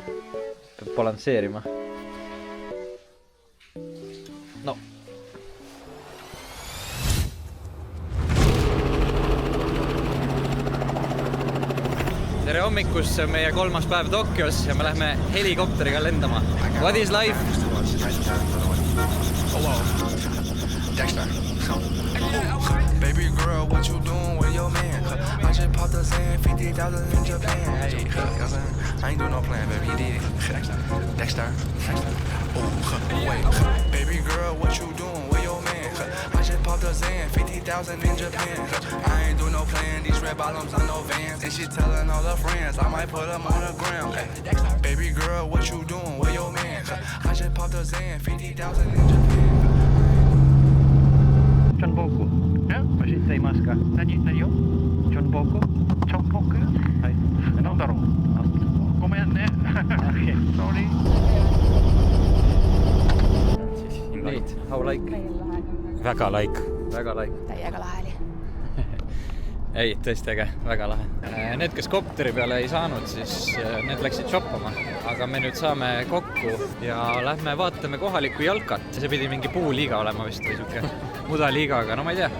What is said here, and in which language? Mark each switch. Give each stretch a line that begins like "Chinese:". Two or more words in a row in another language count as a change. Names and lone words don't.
Estonian: Peab balansseerima. No. Tere hommikust, see on meie 3. päev Tokyos ja me lähme helikopteriga lendama.
English: What is life? Dexter. Baby girl, what you doing with your man? I just popped a Zan, 50,000 in Japan. Hey, you know what I'm saying? I ain't do no plan, baby. He did it. Dexter. Wait, baby girl, what you doing with your man? I just popped a Zan, 50,000 in Japan. I ain't do no plan, these red bottoms on no Vans. And she telling all her friends, I might put them on the ground. Baby girl, what you doing with your man? I just popped a Zan, 50,000 in Japan. John Boku.
Estonian: Ma siit ei maska.
Japanese: 何よ? John Boku? John Boku? はい。なんだろう? ごめんね.
English: Sorry. Invite. How like?
Estonian: Väga like. Väga like. Täiega lahe oli. Ei, tõesti äge, väga lahe. Need, kes kopteri peale ei saanud, siis need läksid shoppama. Aga me nüüd saame kokku ja lähme vaatame kohalikku jalkat. See pidi mingi puuliiga olema vist või suke mudaliiga, aga no ma ei tea.